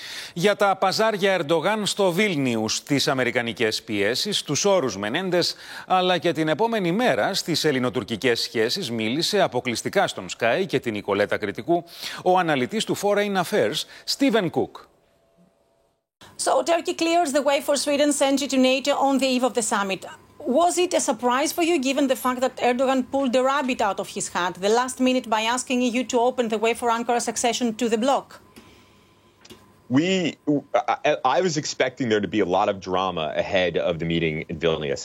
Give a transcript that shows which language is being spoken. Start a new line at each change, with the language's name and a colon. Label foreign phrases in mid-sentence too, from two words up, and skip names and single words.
Greek: Για τα παζάρια Ερντογάν στο Βίλνιους, τις αμερικανικές πιέσεις, τους όρους Μενέντες, αλλά και την επόμενη μέρα στις ελληνοτουρκικές σχέσεις μίλησε αποκλειστικά στον SKAI και την Νικολέτα Κριτικού ο αναλυτής του Foreign Affairs, Στίβεν Κουκ.
English: So Turkey clears the way for Sweden's entry to NATO on the eve of the summit. Was it a surprise for you, given the fact that Erdogan pulled the rabbit out of his hat the last minute by asking EU to open the way for Ankara's accession to the bloc? I was expecting there to be a lot of drama ahead of the meeting in Vilnius.